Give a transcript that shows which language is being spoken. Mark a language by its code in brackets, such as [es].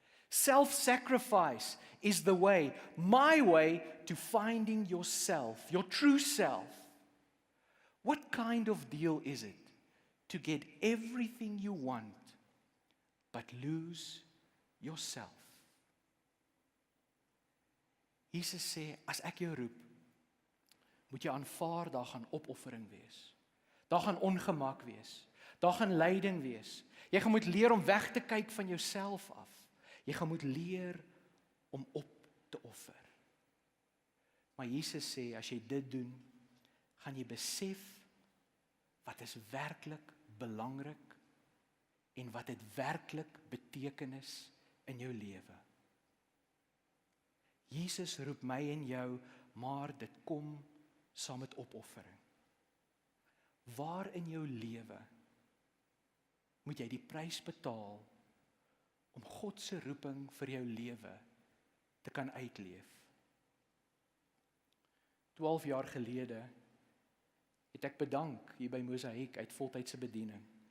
[en] Self-sacrifice is the way, my way to finding yourself, your true self. What kind of deal is it to get everything you want but lose yourself? [af] Jesus sê, as ek jou roep, moet jy aanvaar, daar gaan opoffering wees. Daar gaan ongemak wees. Daar gaan lyding wees. Jy gaan moet leer om weg te kyk van jouself af. Jy gaan moet leer om op te offer. Maar Jesus sê, as jy dit doen, gaan jy besef wat is werklik belangrik en wat het werklik betekenis in jou lewe. Jesus roep my en jou, maar dit kom saam met opoffering. Waar in jou lewe moet jy die prys betaal om God se roeping vir jou lewe te kan uitleef? 12 jaar gelede het ek bedank hier by Mosaïek uit voltydse bediening.